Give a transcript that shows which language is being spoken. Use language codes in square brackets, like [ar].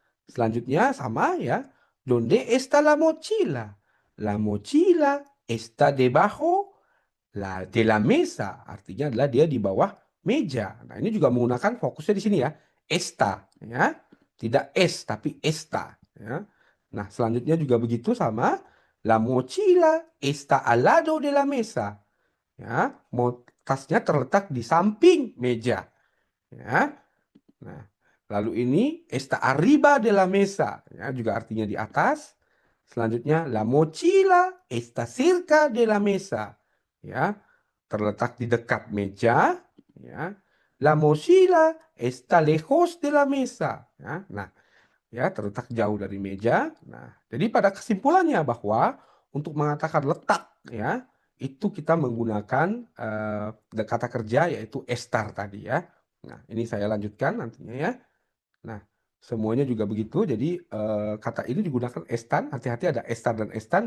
[id] Selanjutnya sama ya, [es] donde está la mochila? La mochila está debajo de la mesa, [id] artinya adalah dia di bawah meja. Nah, ini juga menggunakan fokusnya di sini ya. Esta, ya. Tidak es, tapi esta, ya. Nah, selanjutnya juga begitu sama. [es] La mochila está al lado de la mesa. [id] Ya, tasnya terletak di samping meja. Ya. Nah, lalu ini [es] está arriba de la mesa, [id] ya, juga artinya di atas. Selanjutnya, [es] la mochila está cerca de la mesa, [id] ya, terletak di dekat meja, ya. [es] La mochila está lejos de la mesa, ya. [id] Nah, ya, terletak jauh dari meja. Nah, jadi pada kesimpulannya bahwa untuk mengatakan letak, ya, itu kita menggunakan kata kerja yaitu estar tadi ya. Nah, ini saya lanjutkan nantinya ya. Nah, semuanya juga begitu. Jadi kata ini digunakan estan. Hati-hati ada estar dan estan.